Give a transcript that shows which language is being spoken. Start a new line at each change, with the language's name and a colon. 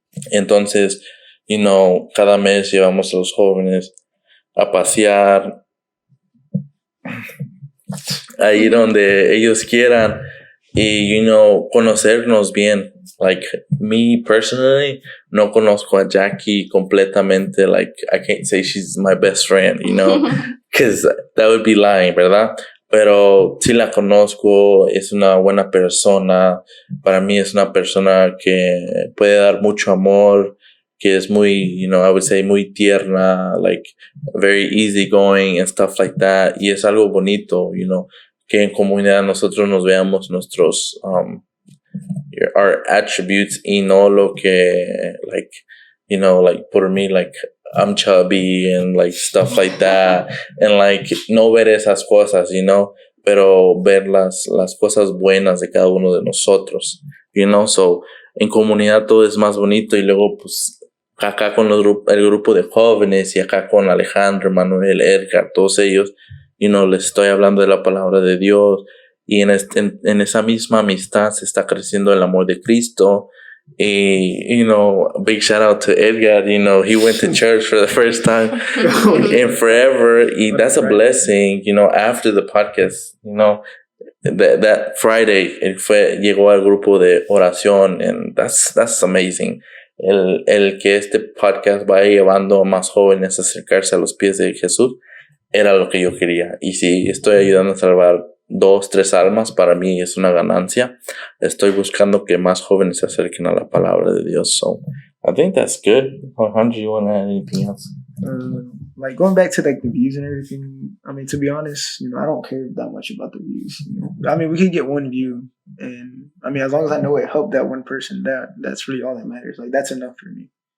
Spanish: Entonces, cada mes llevamos a los jóvenes a pasear, a ir donde ellos quieran, y conocernos bien.
English: Like, me personally,
Spanish: no conozco a Jackie completamente.
English: Like, I can't say she's my best friend, because that would be lying, ¿verdad?
Spanish: Pero sí la conozco, es una buena persona. Para mí es una persona que puede dar mucho amor, que es muy,
English: I would say
Spanish: muy tierna,
English: like very easygoing and stuff like that.
Spanish: Y es algo bonito, que en comunidad nosotros nos veamos nuestros,
English: our attributes,
Spanish: y no lo que, like, like por mí, like,
English: I'm chubby and like stuff like that,
Spanish: and like no ver esas cosas, pero ver las cosas buenas de cada uno de nosotros, so en comunidad todo es más bonito. Y luego pues acá con el grupo de jóvenes, y acá con Alejandro, Manuel, Edgar, todos ellos, les estoy hablando de la palabra de Dios, y en esa misma amistad se está creciendo el amor de Cristo.
English: Y, big shout out to Edgar, he went to church for the first time in forever, y that's a blessing, after the podcast, that Friday,
Spanish: llegó al grupo de oración,
English: and that's amazing.
Spanish: El que este podcast vaya llevando a más jóvenes a acercarse a los pies de Jesús era lo que yo quería. Y si estoy ayudando a salvar 2, 3 almas, para mí es una ganancia. Estoy buscando que más jóvenes se acerquen a la palabra de Dios.
English: So I think that's good. Alejandro, you want to add anything else? Like going back to like the views and everything. I mean, to be honest, I don't care that much about the views. I mean, we could get one view, and I mean, as long as I know it helped that one person, that's really all that matters. Like that's enough for me.